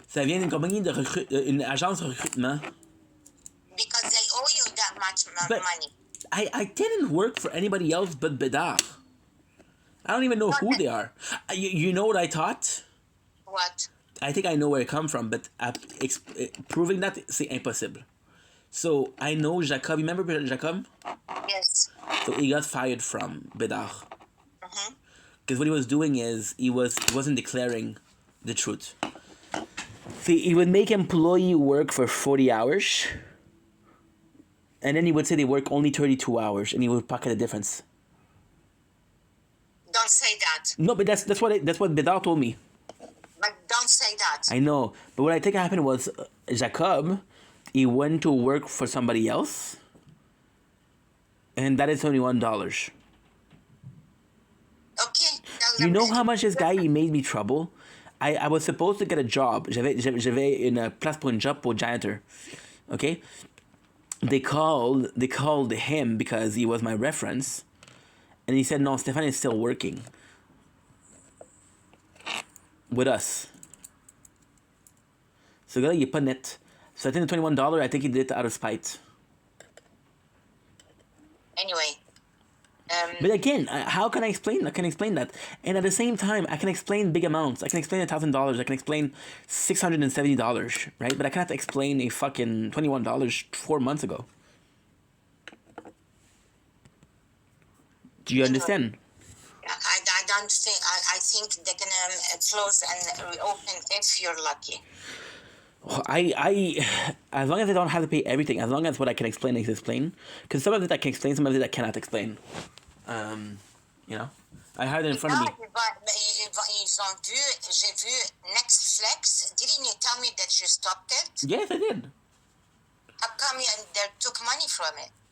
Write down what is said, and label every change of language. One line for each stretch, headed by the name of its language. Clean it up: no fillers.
French: Ça vient d'une compagnie une agence de recrutement.
English: Because they owe you that much money. I didn't work for anybody else but Bedard. I don't even know who they are. You know what I thought? What? I think I know where it come from, but proving that,
French: c'est impossible.
English: So I know Jacob. You remember Jacob? Yes. So he got fired from Bedard. Mm-hmm. Because what he was doing is he wasn't declaring the truth. See, he would make employee work for 40 hours. And then he would say they work only 32 hours, and he would pocket the difference. Don't say that. No, but that's what Bedard told me. But don't say that. I know, but what I think happened was Jacob, he went to work for somebody else, and that is $21. Okay. You know how much this guy he made me trouble? I was supposed to get a job.
French: J'avais une place pour une job pour janitor.
English: Okay? They called him because he was my reference. And he said, no, Stefan is still working. With us. So là,
French: il est pas net.
English: So I think the $21, I think he did it out of spite. Anyway. But again, how can I explain? I can explain that, and at the same time, I can explain big amounts. I can explain $1,000. I can explain $670, right? But I cannot explain a fucking $21 4 months ago. Do you understand? I don't think. I think they're gonna close and reopen if you're lucky. I as long as I don't have to pay everything, as long as what I can explain is explain, because some of it I can explain, some of it I cannot explain. You know, I had it in front of me.
French: Ils ont vu, j'ai vu Netflix.
English: Didn't you tell me that you stopped it? Yes, I did. How come they took money from it?